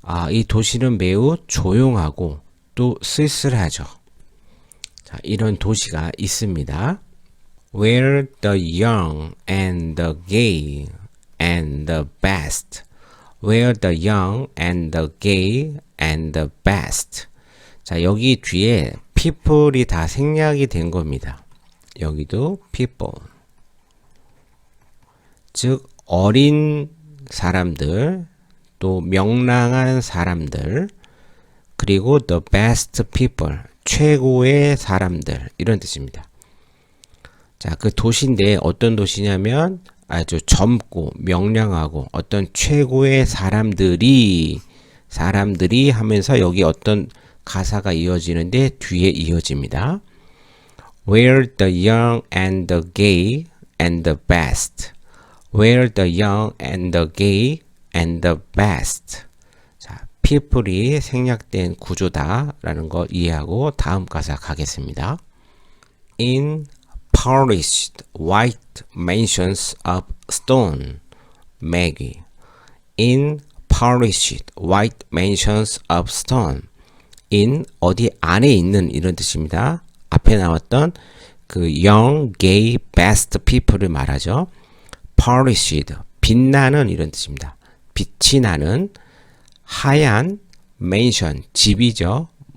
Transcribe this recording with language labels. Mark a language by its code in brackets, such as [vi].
[ko] 이 도시는 매우 조용하고 또 쓸쓸하죠. 자, 이런 도시가 있습니다. [en] Where the young and the gay and the best. Where the young and the gay and the best. [ko] 자, 여기 뒤에 people이 다 생략이 된 겁니다. 여기도 people. 즉, 어린 사람들, 또 명랑한 사람들, 그리고 [en] the best people, [ko] 최고의 사람들, 이런 뜻입니다. 자, 그 도시인데 어떤 도시냐면 아주 젊고 명랑하고 어떤 최고의 사람들이 하면서 여기 어떤 가사가 이어지는데 뒤에 이어집니다. [en] Where the young and the gay and the best. Where the young and the gay and the best. [ko] 자, people이 생략된 구조다라는 거 이해하고 다음 가사 가겠습니다. [en] In polished white mansions of stone, Maggie. In polished white mansions of stone. [ko] in 어디 안에 있는 이런 뜻입니다. 앞에 나왔던 그 [en] young, gay, best people [ko] 을 말하죠. polished, 빛나는 이런 뜻입니다. 빛이 나는 하얀 mansion, 집이죠.